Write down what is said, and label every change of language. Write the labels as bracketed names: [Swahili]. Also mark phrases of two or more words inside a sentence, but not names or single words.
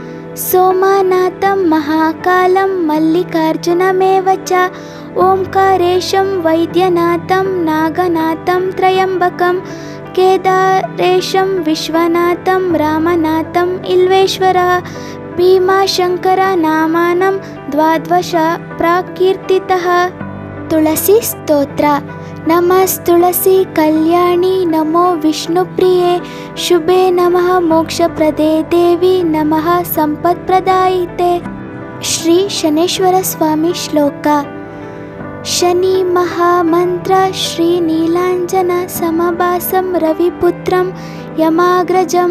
[Sanskrit] ಸೋಮನಾಥಂ ಮಹಾಕಾಲಂ ಮಲ್ಲಿಕಾರ್ಜುನಮೇವ ಚ ಓಂಕಾರೇಶಂ ವೈದ್ಯನಾಥಂ ನಾಗನಾಥಂ ತ್ರಯಂಬಕಂ ಕೇದಾರೇಶಂ ವಿಶ್ವನಾಥಂ ರಾಮನಾಥಂ ಇಲ್ವೇಶ್ವರ ಭೀಮಾಶಂಕರ ನಾಮಾನಂ ದ್ವಾದ್ವಶ ಪ್ರಾಕೀರ್ತಿತಃ. ತುಳಸಿ ಸ್ತೋತ್ರ. ನಮಸ್ತುಳಸಿ ಕಲ್ಯಾಣಿ ನಮೋ ವಿಷ್ಣುಪ್ರಿಯೆ ಶುಭೆ ನಮಃ ಮೋಕ್ಷಪ್ರದೇ ದೇವಿ ನಮಃ ಸಂಪತ್ಪ್ರದಾಯಿತೆ. ಶ್ರೀ ಶನೇಶ್ವರ ಸ್ವಾಮಿ ಶ್ಲೋಕ. ಶನಿ ಮಹಾಮಂತ್ರ ಶ್ರೀ ನೀಲಾಂಜನ ಸಮಭಾಸಂ ರವಿಪುತ್ರಂ ಯಮಾಗ್ರಜಂ.